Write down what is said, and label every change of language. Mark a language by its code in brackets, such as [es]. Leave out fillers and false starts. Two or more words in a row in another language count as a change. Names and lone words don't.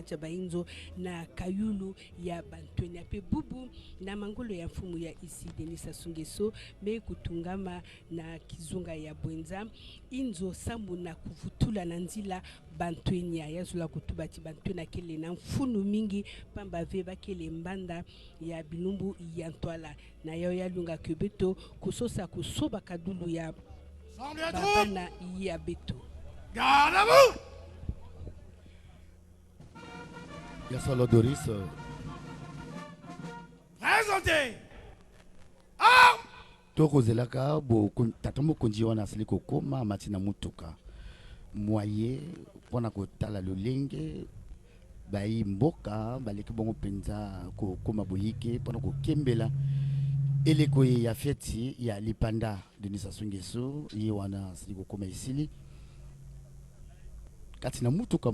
[ktu] kacha bainzo na kayulu ya Bantunya pe bubu na mangolo ya mfumu ya isi Denis Sassou Nguesso me kutungama na kizunga ya Bwenza inzo sambu na kuvutula na nzila Bantunya yazula kutubati Bantunya kele na mfunu mingi pamba ve bakele mbanda ya bilumbu ya Ntwala na yao ya lunga kebeto kusosa kusoba kadulu ya Babana Yabeto. [fr] Garde à vous! Yasolo Doris. Présentez! [ln] Toko zelaka bo tatomo konji wana asili kokoma matina mutuka. Moye pona kotala lolenge bayi mboka baleki bongo penza kokoma boyike pona kokembela eleko ya feti ya lipanda Denis Sassou Nguesso ye wana siko koma isili kati na mutuka